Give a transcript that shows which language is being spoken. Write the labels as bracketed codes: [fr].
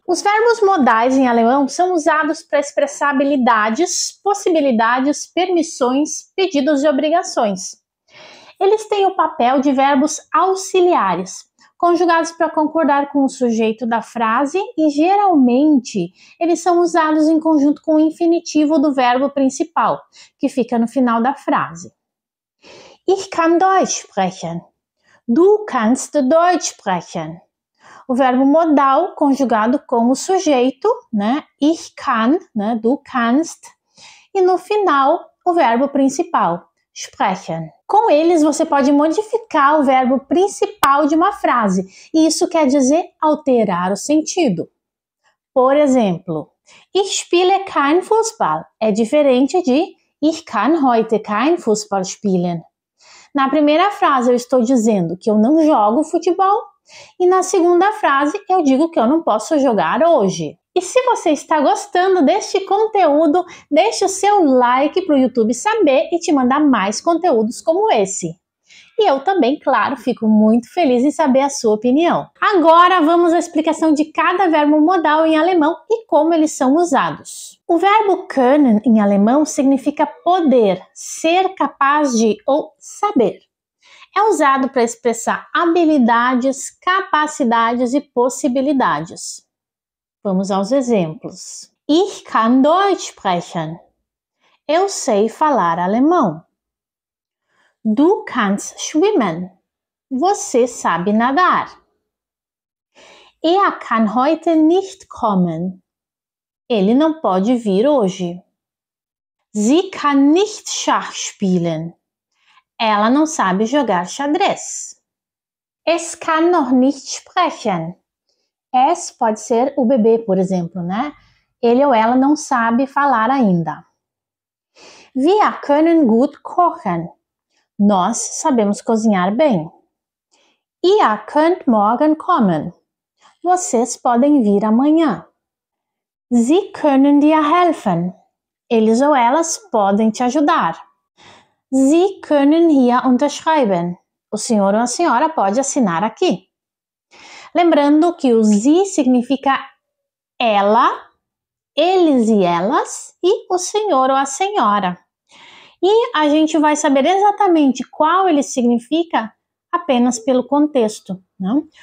[pt] Os verbos modais em alemão são usados para expressar habilidades, possibilidades, permissões, pedidos e obrigações. Eles têm o papel de verbos auxiliares, conjugados para concordar com o sujeito da frase e, geralmente, eles são usados em conjunto com o infinitivo do verbo principal, que fica no final da frase. [de] Ich kann Deutsch sprechen. Du kannst Deutsch sprechen. [pt] O verbo modal conjugado com o sujeito, né? [de] Ich kann, [pt] né? [de] Du kannst. [pt] E no final, o verbo principal, sprechen. Com eles, você pode modificar o verbo principal de uma frase, e isso quer dizer alterar o sentido. Por exemplo, [de] ich spiele kein Fußball [pt] é diferente de [de] ich kann heute kein Fußball spielen. [pt] Na primeira frase, eu estou dizendo que eu não jogo futebol, e na segunda frase, eu digo que eu não posso jogar hoje. E se você está gostando deste conteúdo, deixe o seu like para o YouTube saber e te mandar mais conteúdos como esse. E eu também, claro, fico muito feliz em saber a sua opinião. Agora vamos à explicação de cada verbo modal em alemão e como eles são usados. O verbo können em alemão significa poder, ser capaz de ou saber. É usado para expressar habilidades, capacidades e possibilidades. Vamos aos exemplos. [de] Ich kann Deutsch sprechen. [pt] Eu sei falar alemão. [de] Du kannst schwimmen. [pt] Você sabe nadar. [de] Er kann heute nicht kommen. [pt] Ele não pode vir hoje. [de] Sie kann nicht Schach spielen. [pt] Ela não sabe jogar xadrez. [de] Es kann noch nicht sprechen. [pt] Es pode ser o bebê, por exemplo, né? Ele ou ela não sabe falar ainda. [de] Wir können gut kochen. [pt] Nós sabemos cozinhar bem. [de] Ihr könnt morgen kommen. [pt] Vocês podem vir amanhã. [de] Sie können dir helfen. [pt] Eles ou elas podem te ajudar. [de] Sie können hier unterschreiben. [pt] O senhor ou a senhora pode assinar aqui. Lembrando que o sie significa ela, eles e elas, e o senhor ou a senhora. E a gente vai saber exatamente qual ele significa apenas pelo contexto, né?